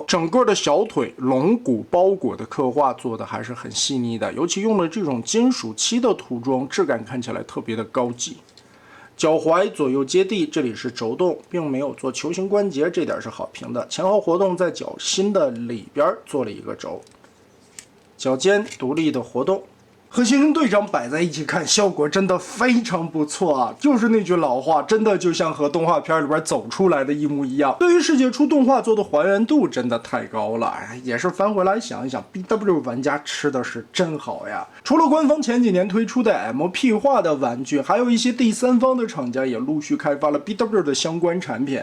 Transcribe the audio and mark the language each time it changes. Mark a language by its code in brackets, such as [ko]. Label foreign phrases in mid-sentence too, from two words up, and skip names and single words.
[zh] 整個的小腿龙骨包裹的刻畫做的還是很細膩的，尤其用了這種金屬漆的塗裝，質感看起來特別的高級。腳踝左右接地，這裡是軸動，並沒有做球形關節，這點是好評的。前後活動在腳心的裡邊做了一個軸，腳尖獨立的活動。和猩猩隊長擺在一起看，效果真的非常不錯啊！就是那句老話，真的就像和動畫片裡邊走出來的一模一樣。对於世界出动畫做的還原度真的太高了，也是翻回來想一想 ，BW 玩家吃的是真好呀！除了官方前幾年推出的 MP 化的玩具，還有一些第三方的厂家也陸續開發了 BW 的相關產品。